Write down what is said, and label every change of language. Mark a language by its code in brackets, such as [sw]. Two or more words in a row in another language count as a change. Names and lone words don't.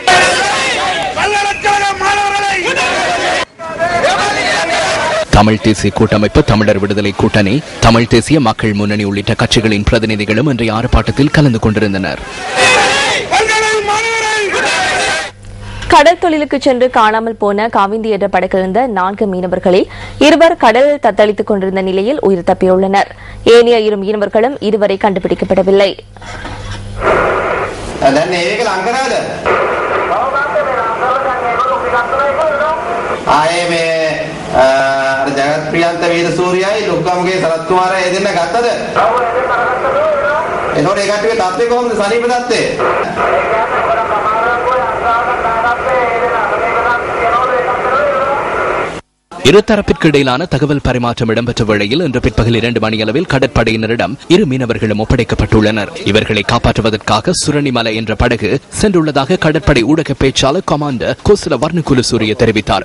[ta] தமிழ் தேசிய கூட்டமைப்பு, தமிழர் விடுதலை கூட்டணி, தமிழ் தேசிய மக்கள் முன்னணி உள்ளிட்ட கட்சிகளின் பிரதிநிதிகளும் இன்றைய ஆர்ப்பாட்டத்தில் கலந்து கொண்டிருந்தனர். கடல் தொழிலுக்கு சென்று காணாமல் போன காவிந்தி என்ற படகிலிருந்த 4 மீனவர்களில் 2 கடலில் தத்தளித்துக் கொண்டிருந்த நிலையில் உயிர் தப்பியுள்ளனர். ஏனைய 2 மீனவர்களும் இதுவரை கண்டுபிடிக்கப்படவில்லை. [si] ජගත්ප්‍රියන්ත වීරසූරියයි ලොක්කම්ගේ සරත් කුමාරයා එදෙන්න ගත්තද? එතකොට ඒ කට්ටියගේ තත්ත්වය කොහොමද සනීප තත්ත්වය? [ta] இருதரப்பிற்கு இடையிலான தகவல் பரிமாற்றம் இடம்பெற்ற வேளையில் இன்று பிற்பகல் 2 மணியளவில் கடற்படையினரிடம் 2 மீனவர்களும் ஒப்படைக்கப்பட்டுள்ளனர். இவர்களை காப்பாற்றுவதற்காக சுரணிமலை என்ற படகு சென்றுள்ளதாக கடற்படை ஊடக பேச்சாளர் கமாண்டர் கோசல வர்ணகுலசூரிய தெரிவித்தார்.